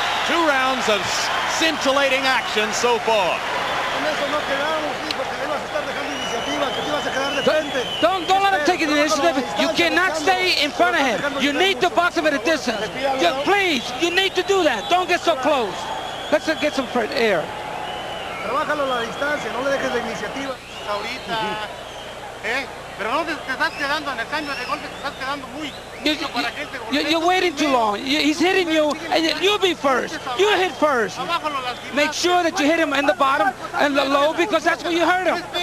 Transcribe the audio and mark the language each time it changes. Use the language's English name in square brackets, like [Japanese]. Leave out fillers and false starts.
[English] 2 rounds of scintillating action so far. Don't let him take the initiative. You cannot stay in front of him. You need to box him at a distance. Just please, you need to do that. Don't get so close. Let's get some air. [Spanish] Trabájalo la distancia, no le dejes la iniciativa. Ahorita, pero no te estás quedando en el cambio de golpe, te estás quedando muy... [English] You're waiting too long. He's hitting you, and you be first. You hit first. Make sure that you hit him in the bottom and the low, because that's where you hurt him.